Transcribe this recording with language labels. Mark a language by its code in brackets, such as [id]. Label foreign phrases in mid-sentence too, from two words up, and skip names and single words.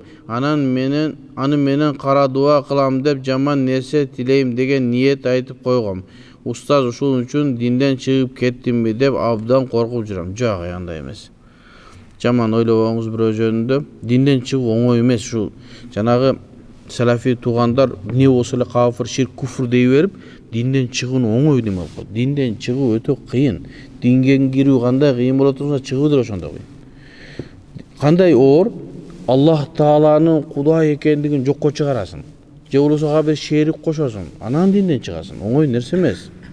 [ky] Аны менен кара дуа кылам деп жаман нерсе тилейм деген ниет айтып койгом. Устаз, ушул үчүн динден чыгып кеттимби деп абдан коркуп жүрөм. Жок, андай эмес. Жаман ойлобоңуз бирөө жөнүндө. Динден чыгуу оңой эмес. Ушул жанагы салафи туугандар не болсо эле кафир, ширк, куфр дей берип, динден чыгуу оңой неме болуп калды. Динден чыгуу өтө кыйын. Динге кирүү кандай кыйын боло турса, чыгуу да ошондой кыйын. Кандай оор? Аллах Тааланын Кудай экендигин жокко чыгарасың. Же болбосо бир шерик кошосуң. Анан динден чыгасың. Оңой нерсе эмес.